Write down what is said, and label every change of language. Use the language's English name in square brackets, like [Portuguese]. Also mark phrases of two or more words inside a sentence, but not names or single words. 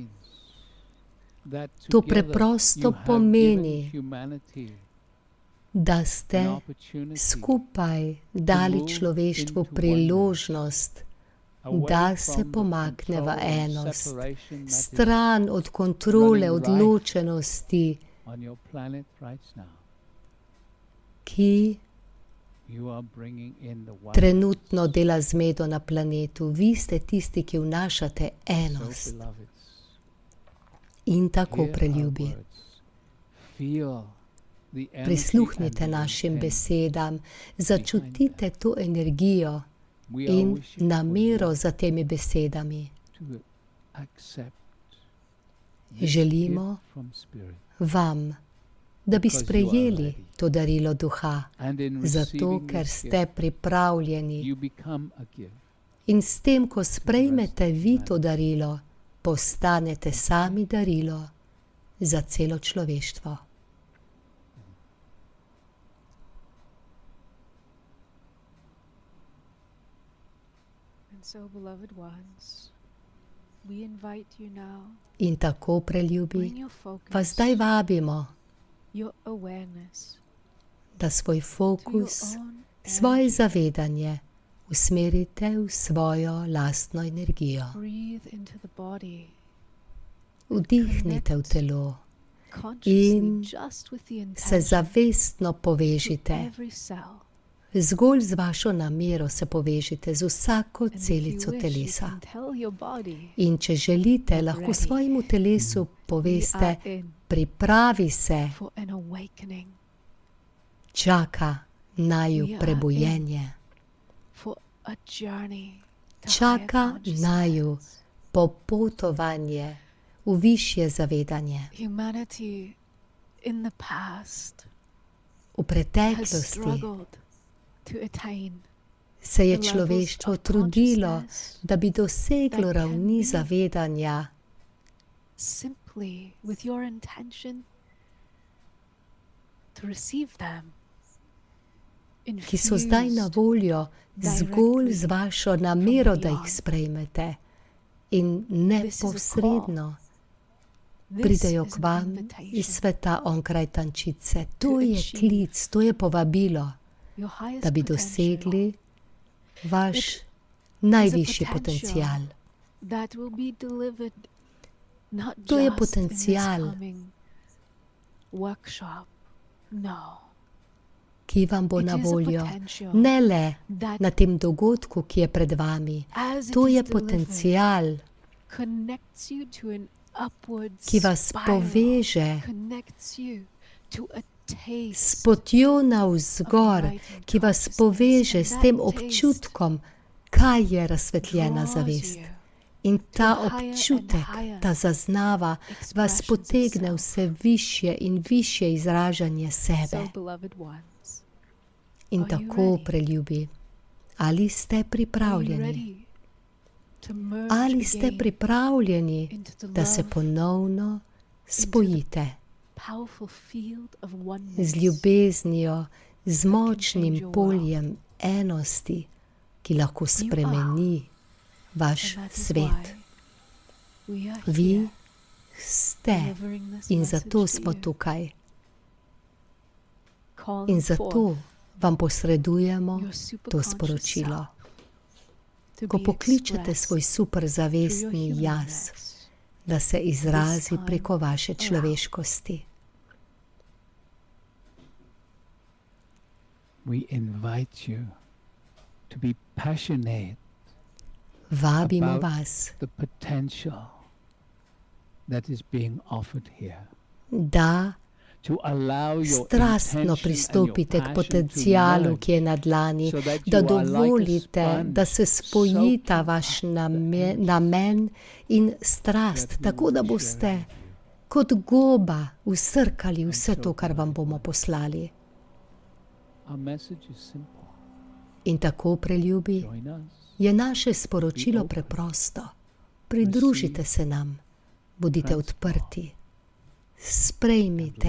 [Slovenian] To preprosto pomeni, da ste skupaj dali človeštvu priložnost, da se pomakne v enost, stran od kontrole, odločenosti, ki [English] You are bringing in the oneness. [Slovenian] trenutno dela zmedo na planetu. Vi ste tisti, ki vnašate [English] So, [Slovenian] enost. [English] beloveds, [Slovenian] In tako, [English] hear our [Slovenian] preljubi, [English] words. Feel the energy and [Slovenian] prisluhnite [English] the [Slovenian] našim [English] intent. [Slovenian] besedam, začutite to energijo [English] We are [Slovenian] in [English] wishing for [Slovenian] namero [English] you [Slovenian] za temi besedami. [English] to accept this [Slovenian] Želimo [English] gift from Spirit. [Slovenian] vam, da bi [English] Because you are [Slovenian] sprejeli [English] ready. [Slovenian] to darilo duha, [English] And in [Slovenian] zato [English] receiving [Slovenian] ker [English] this [Slovenian] ste [English] gift, [Slovenian] pripravljeni. [English] you become a gift. [Slovenian] In s tem, ko sprejmete vi to darilo, postanete sami darilo za celo človeštvo. [English] And so, beloved ones, we invite you now, [Slovenian] In tako, preljubi, [English] bring your focus, [Slovenian] vas zdaj vabimo, [English] your awareness [Slovenian] da svoj [English] to your [Slovenian] fokus, [English] own [Slovenian] svoje [English] energy. [Slovenian] zavedanje usmerite v svojo lastno energijo. [English] Breathe into the body, [Slovenian] Vdihnite v telo, [English] consciously, [Slovenian] In [English] just with the [Slovenian] se [English] intention [Slovenian] zavestno [English] to [Slovenian] povežite. [English] every cell. [Slovenian] Zgolj z vašo namero se povežite z vsako [English] And if you [Slovenian] celico [English] wish, you [Slovenian] telesa. [English] can tell your body, [Slovenian] In če želite, [English] Get [Slovenian] lahko [English] ready. [Slovenian] svojemu telesu [English] we [Slovenian] poveste, [English] are in [Slovenian] pripravi se, [English] for an awakening, [Slovenian] čaka naju [English] We are [Slovenian] prebujenje, [English] for a journey to [Slovenian] čaka [English] higher consciousness. [Slovenian] naju popotovanje v višje zavedanje. [English] Humanity in the past [Slovenian] V [English] has [Slovenian] preteklosti [English] struggled to attain [Slovenian] se je [English] the levels [Slovenian] človeštvo [English] of [Slovenian] trudilo, [English] consciousness [Slovenian] da bi doseglo [English] that can [Slovenian] ravni [English] be [Slovenian] zavedanja, [English] simply with your intention to receive them. [Slovenian] ki so zdaj na [English] infused [Slovenian] voljo zgolj z [English] directly [Slovenian] vašo namero, da jih [English] beyond. [Slovenian] sprejmete in neposredno [English] This [Slovenian] pridejo [English] is [Slovenian] k [English] an [Slovenian] vam [English] invitation. [Slovenian] iz sveta onkraj tančice. [English] To [Slovenian] To je [English] achieve [Slovenian] klic, to je povabilo, [English] Your highest [Slovenian] da bi [English] potential [Slovenian] dosegli vaš [English] It [Slovenian] najvišji [English] potential. [Slovenian] potencial. [English] that will be delivered not [Slovenian] To je [English] just in this [Slovenian] potencial. [English] coming workshop. No. [Slovenian] Ki vam bo [English] It [Slovenian] na [English] is a [Slovenian] voljo [English] potential [Slovenian] ne le [English] that [Slovenian] na tem dogodku, ki je pred vami. [English] as it [Slovenian] To [English] is [Slovenian] je [English] delivered, [Slovenian] potencial, [English] connects you to an upward [Slovenian] ki vas [English] spiral, [Slovenian] poveže [English] connects you to a taste [Slovenian] s potjo navzgor, [English] enlightened [Slovenian] ki vas [English] consciousness. [Slovenian] poveže [English] And [Slovenian] s [English] that [Slovenian] tem [English] taste [Slovenian] občutkom, kaj je razsvetljena [English] draws [Slovenian] zavest. [English] you [Slovenian] In ta [English] higher and [Slovenian] občutek, [English] higher [Slovenian] ta zaznava vas [English] expressions [Slovenian] potegne [English] of [Slovenian] vse višje in višje izražanje sebe. [English] So, beloved ones, [Slovenian] In [English] are you [Slovenian] tako, [English] ready? [Slovenian] preljubi, ali ste [English] are you [Slovenian] pripravljeni? [English] ready to merge [Slovenian] Ali ste [English] again [Slovenian] pripravljeni, [English] into the [Slovenian] da se [English] love, [Slovenian] ponovno spojite [English] powerful field of [Slovenian] z [English] oneness [Slovenian] ljubeznijo, z močnim [English] change your [Slovenian] poljem enosti, ki lahko spremeni vaš [English] And that is [Slovenian] svet? [English] why we are [Slovenian] Vi [English] here [Slovenian] ste [English] delivering this [Slovenian] in [English] message [Slovenian] zato [English] to [Slovenian] smo [English] you, [Slovenian] tukaj. [English] calling [Slovenian] In zato [English] forth [Slovenian] vam posredujemo [English] your [Slovenian] to [English] superconscious [Slovenian] sporočilo. [English] self to [Slovenian] Ko [English] be [Slovenian] pokličete [English] expressed [Slovenian] svoj [English] through your [Slovenian] superzavestni jaz, [English] humanness. [Slovenian] da se izrazi [English] time [Slovenian] preko vaše [English] around. [Slovenian] človeškosti. [English] We invite you to be passionate [Slovenian] Vabimo [English] about [Slovenian] vas, [English] the potential that is being offered here. [Slovenian] da [English] To allow your [Slovenian] strastno [English] intention and your [Slovenian] pristopite k [English] passion [Slovenian] potencialu, [English] to [Slovenian] ki je na dlani, [English] so that [Slovenian] da [English] you are like a [Slovenian] dovolite, [English] sponge [Slovenian] da se spojita [English] soaking [Slovenian] vaš [English] up the [Slovenian] namen in strast, [English] that we [Slovenian] tako [English] will [Slovenian] da [English] be [Slovenian] boste [English] sharing with you. [Slovenian] kot goba usrkali vse to, kar vam bomo poslali. [English] Our message is simple. [Slovenian] In tako, preljubi, [English] Join us. [Slovenian] je naše sporočilo preprosto. Pridružite se nam, bodite odprti, sprejmite